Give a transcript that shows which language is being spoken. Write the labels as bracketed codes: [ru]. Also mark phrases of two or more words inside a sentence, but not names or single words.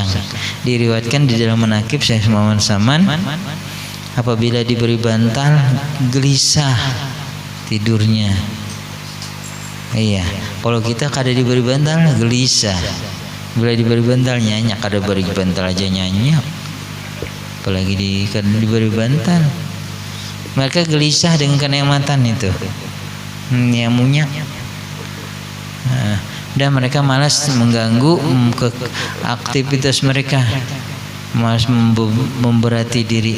[id] Diriwayatkan di dalam manaqib Syekh Muhammad Saman, apabila diberi bantal gelisah tidurnya. [bjn] Iya, kalau kita kada diberi bantal gelisah, bila diberi bantal nyanyak, kada beri bantal aja nyanyak, [id] apalagi diberi bantal. Mereka gelisah dengan kenikmatan itu, munyak. Dan mereka malas mengganggu ke aktivitas mereka, malas memberati diri.